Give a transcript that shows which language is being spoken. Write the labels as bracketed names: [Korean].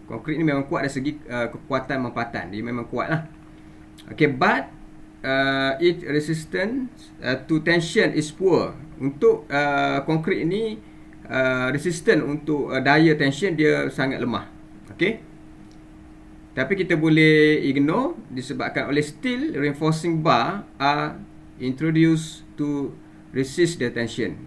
[Malay] Concrete ni memang kuat dari segi kekuatan mempatan, dia memang kuat lah. [English] Okay, but its resistance to tension is poor. [Malay] Untuk konkrit ini resistant untuk daya tension dia sangat lemah. [English] Okey. [Malay] Tapi kita boleh [English] ignore [Malay] disebabkan oleh [English] steel reinforcing bar are introduced to resist the tension.